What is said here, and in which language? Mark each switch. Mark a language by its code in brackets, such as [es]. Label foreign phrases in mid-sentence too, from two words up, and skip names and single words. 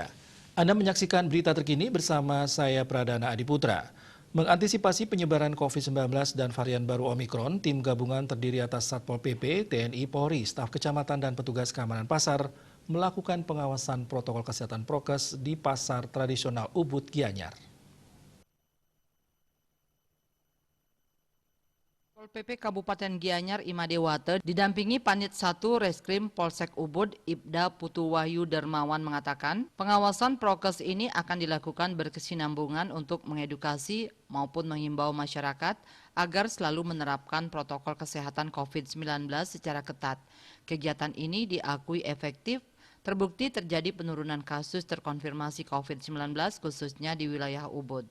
[id] Anda menyaksikan berita terkini bersama saya Pradana Adiputra. Mengantisipasi penyebaran COVID-19 dan varian baru Omikron, tim gabungan terdiri atas Satpol PP, TNI, Polri, staf kecamatan dan petugas keamanan pasar melakukan pengawasan protokol kesehatan prokes di pasar tradisional Ubud Gianyar. Satpol PP Kabupaten Gianyar Imadewate didampingi Panit 1 Reskrim Polsek Ubud Ibda Putu Wahyu Dermawan mengatakan pengawasan prokes ini akan dilakukan berkesinambungan untuk mengedukasi maupun menghimbau masyarakat agar selalu menerapkan protokol kesehatan COVID-19 secara ketat. Kegiatan ini diakui efektif, terbukti terjadi penurunan kasus terkonfirmasi COVID-19 khususnya di wilayah Ubud.